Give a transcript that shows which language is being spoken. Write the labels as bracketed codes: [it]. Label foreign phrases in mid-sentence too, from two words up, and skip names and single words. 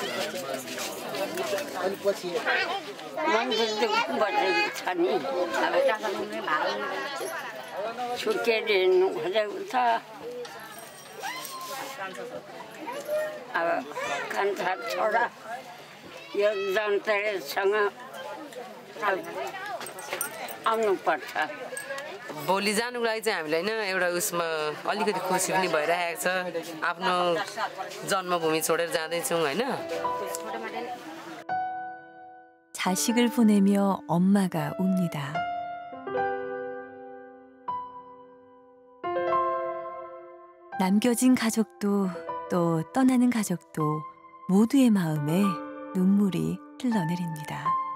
[ne] छुट्टिएर हिँड्नु खोजेको छ अब कान्छा छोरा यो जनतासँग आउनुपर्छ. भोलि जानुको लागि चाहिँ हामीलाई होइन एउटा उसमा अलिकति खुसी पनि भइरहेको छ आफ्नो जन्मभूमि छोडेर जाँदैछौँ होइन. [ko] 자식을 보내며 엄마가 웁니다. 남겨진 가족도 또 떠나는 가족도 모두의 마음에 눈물이 흘러내립니다.